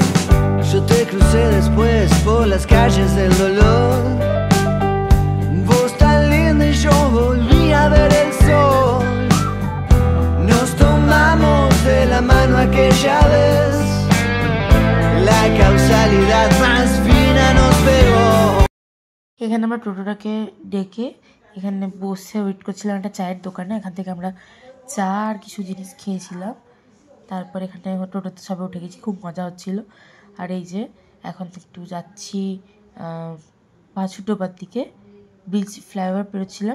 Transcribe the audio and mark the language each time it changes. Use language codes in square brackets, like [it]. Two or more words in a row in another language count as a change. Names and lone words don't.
[es] Yo te crucé después por las calles del dolor. Vos tan linda y yo volví a ver el sol. Nos tomamos de la mano aquella vez. La causalidad más fina nos pegó. [bn] এখানে আমরা টোটোটাকে ডেকে এখানে বসে ওয়েট করছিলাম একটা চায়ের দোকানে। এখান থেকে আমরা চা আর কিছু জিনিস খেয়েছিলাম। তারপর এখানে টোটোতে সবাই উঠে গেছি, খুব মজা হচ্ছিলো। আর এই যে এখন একটু যাচ্ছি পাঁচুডোবার দিকে, [en] bridge flyover [bn] পেরোচ্ছিলাম।